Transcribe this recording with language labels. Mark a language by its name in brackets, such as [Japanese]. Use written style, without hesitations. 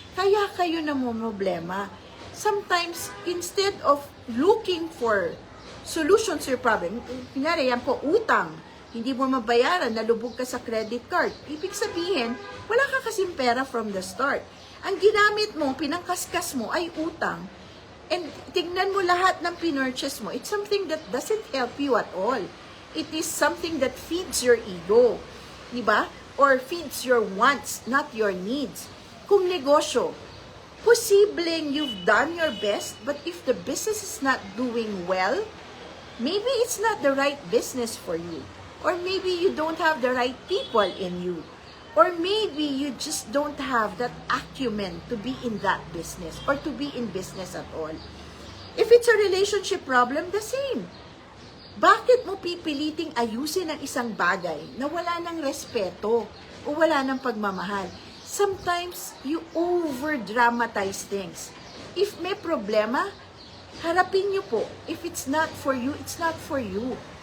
[Filipino] Kaya kayo namumroblema. [English] Sometimes, instead of looking for solutions to your problem, [Filipino] kunyari, yan po, utang. Hindi mo mabayaran, nalubog ka sa credit card. Ibig sabihin, wala ka kasing pera [English] from the start. [Filipino] Ang ginamit mo, pinangkaskas mo, ay utang. And tingnan mo lahat ng pinurchase mo. [English] It's something that doesn't help you at all. It is something that feeds your ego. Diba? Or feeds your wants, not your needs. [Filipino] Kung negosyo, posibleng [English] you've done your best, but if the business is not doing well, maybe it's not the right business for you. Or maybe you don't have the right people in you. Or maybe you just don't have that acumen to be in that business or to be in business at all. If it's a relationship problem, the same. [Filipino] Bakit mo pipiliting ayusin ang isang bagay na wala ng respeto o wala ng pagmamahal? [English] Sometimes you over-dramatize things. If [Filipino] may problema, harapin niyo po. [English] If it's not for you, it's not for you.